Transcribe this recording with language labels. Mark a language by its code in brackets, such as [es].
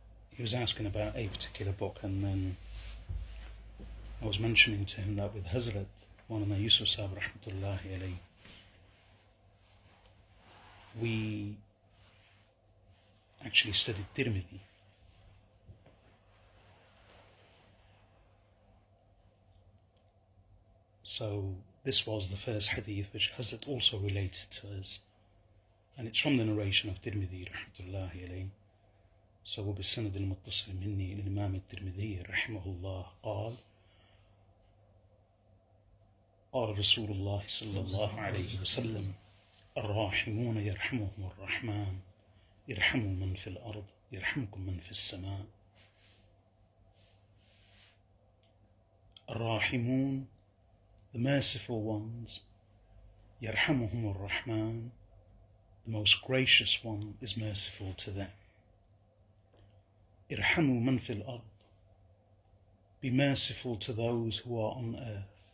[en] he was asking about a particular book, and then I was mentioning to him that with Hazrat Maulana Yusuf Sahib rahmatullahi alayhi, we actually studied Tirmidhi. So this was the first hadith which Hazrat also related to us, and it's from the narration of Tirmidhi rahmatullahi alayhi. So [ar] وبالسند المتصل مني إلى الإمام الترمذي رحمه الله قال قال رسول الله صلى الله عليه وسلم الراحمون يرحمهم الرحمن يرحموا من في الأرض يرحمكم من في السماء. الراحمون, [en] the merciful ones, [ar] يرحمهم الرحمن, [en] the most gracious one is merciful to them. Irhamu man fil ard, be merciful to those who are on earth.